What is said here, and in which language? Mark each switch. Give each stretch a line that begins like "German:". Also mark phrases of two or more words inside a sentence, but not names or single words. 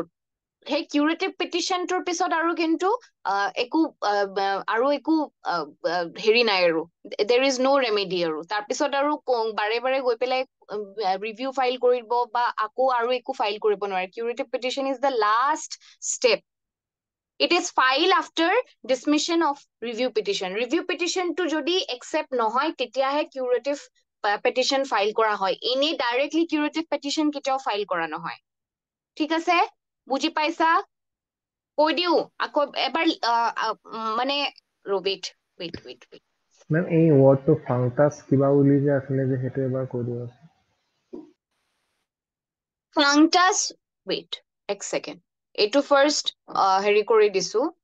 Assamese: সেই কিউৰেটিভ পিটিশ্যনটোৰ পিছত আৰু কিন্তু একো হেৰি নাই আৰু,
English: there is no remedy
Assamese: আৰু. তাৰপিছত আৰু বাৰে বাৰে গৈ পেলাই ৰিভিউ ফাইল কৰিব বা আকৌ আৰু একো ফাইল কৰিব নোৱাৰে.
English: curative petition is the last step. It is filed after dismission of review petition. Review petition
Assamese: to যদি accept নহয় তেতিয়াহে
English: curative petition file
Assamese: কৰা হয়. এনেই
English: directly curative petition
Assamese: কেতিয়াও file কৰা নহয়. ঠিক আছে? বুজি পাইছা? কৈ দিও আকৌ এবাৰ মানে wait. মেম এই ৱৰ্ডটো ফাংটাছ কিবা বুলি যে আছিলে যে সেইটো এবাৰ কৈ দিব। ফাংটাছ, wait এক second, এইটো
English: first hearing
Assamese: কৰি দিছো.